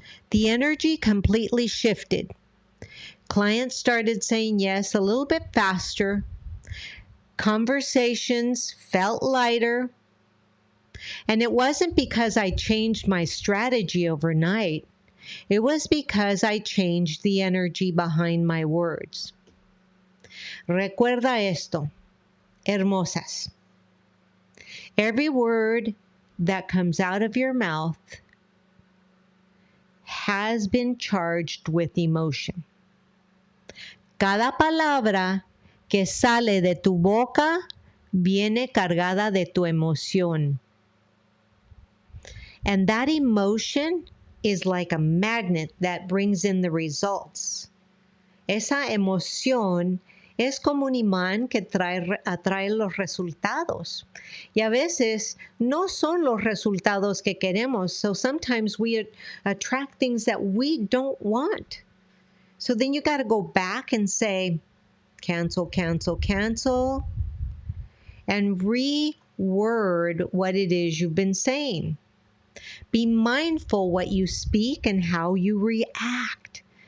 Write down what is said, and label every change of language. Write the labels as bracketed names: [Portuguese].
[English] The energy completely shifted. Clients started saying yes a little bit faster. Conversations felt lighter. And it wasn't because I changed my strategy overnight. It was because I changed the energy behind my words. [Spanish] Recuerda esto, hermosas. [English] Every word that comes out of your mouth has been charged with emotion. [Spanish] Cada palabra que sale de tu boca viene cargada de tu emoción. [English] And that emotion is like a magnet that brings in the results. [Spanish] Esa emoción es como un imán que atrae los resultados. Y a veces no son los resultados que queremos. [English] So sometimes we attract things that we don't want. So then you got to go back and say, cancel, cancel, cancel, and reword what it is you've been saying. Be mindful what you speak and how you react.